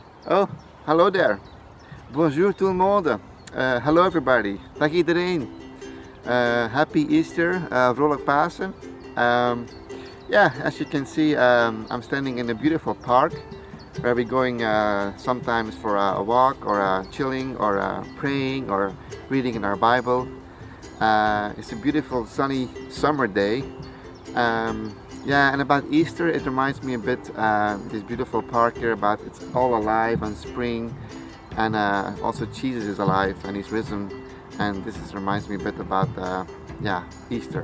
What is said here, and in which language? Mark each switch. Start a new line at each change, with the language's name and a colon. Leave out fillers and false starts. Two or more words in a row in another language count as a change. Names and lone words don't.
English: Oh, hallo there.
French: Bonjour tout le monde.
English: Hello everybody.
Dutch: Dag iedereen.
English: Happy Easter.
Dutch: Vrolijk Pasen.
English: Yeah, as you can see, I'm standing in a beautiful park where we're going sometimes for a walk or chilling or praying or reading in our Bible. It's a beautiful sunny summer day. Yeah, and about Easter, it reminds me a bit this beautiful park here about it's all alive and spring, and also Jesus is alive and he's risen, and reminds me a bit about yeah, Easter.